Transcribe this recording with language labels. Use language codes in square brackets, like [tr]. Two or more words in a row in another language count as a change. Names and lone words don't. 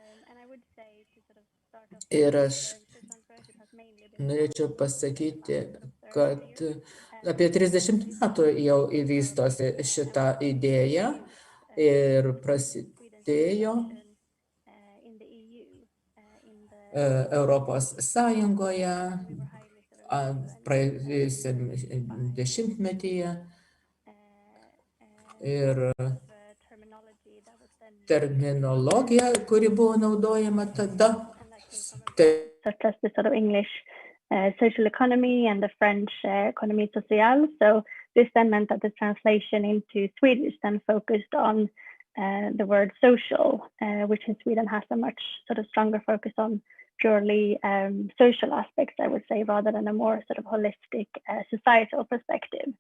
[lt] Ir aš norėčiau pasakyti, kad apie 30 metų jau įvystosi šitą idėją ir prasidėjo Europos Sąjungoje praėjusiam dešimtmetyje. Ir terminologija, kuri buvo naudojama tada. [en] Such as the sort of English social economy and the French [fr] économie sociale. [en] So this then meant that the translation into Swedish then focused on the word social, which in Sweden has a much sort of stronger focus on purely social aspects, I would say, rather than a more sort of holistic societal perspective.